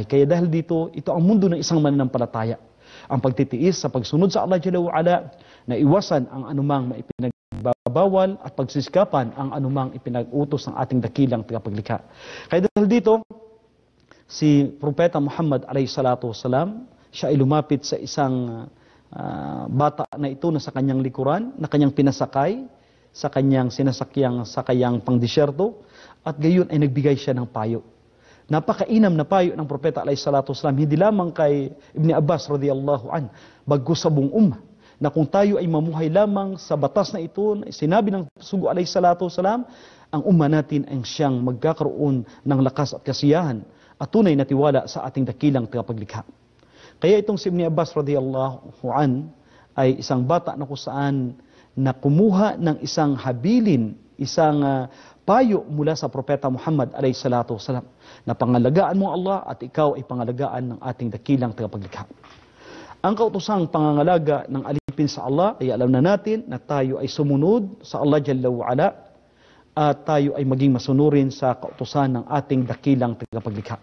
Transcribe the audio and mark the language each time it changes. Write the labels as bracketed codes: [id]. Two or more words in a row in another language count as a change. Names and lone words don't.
[tl] Kaya dahil dito, ito ang mundo ng isang mananampalataya. Ang pagtitiis sa pagsunod sa Allah [ar] جل وعلا, [tl] na iwasan ang anumang maipinagbabawal at pagsisikapan ang anumang ipinag-utos ng ating dakilang tagapaglikha. Kaya dahil dito, si Propeta Muhammad [ar] عليه الصلاة والسلام, [tl] siya ay lumapit sa isang bata na ito na sa kanyang likuran, na kanyang pinasakay, sa kanyang sinasakyang sakayang pangdisyerto, at gayon ay nagbigay siya ng payo. Napakainam na payo ng Propeta [ar] عليه الصلاة والسلام, [tl] hindi lamang kay Ibn Abbas [ar] رضي الله عن, [tl] bagkus sa buong ummah, na kung tayo ay mamuhay lamang sa batas na ito, sinabi ng Sugo [ar] عليه الصلاة والسلام, [tl] ang ummah natin ay siyang magkakaroon ng lakas at kasiyahan at tunay na tiwala sa ating dakilang tagapaglikha. Kaya itong si Ibn Abbas [ar] رضي الله عن [tl] ay isang bata na kung saan na kumuha ng isang habilin, isang payo mula sa Propeta Muhammad [ar] عليه الصلاة والسلام, [tl] na pangalagaan mo Allah at ikaw ay pangalagaan ng ating dakilang tagapaglikha. Ang kautosang pangangalaga ng alipin sa Allah ay alam na natin na tayo ay sumunod sa Allah [ar] جل وعلا [tl] at tayo ay maging masunurin sa kautosan ng ating dakilang tagapaglikha.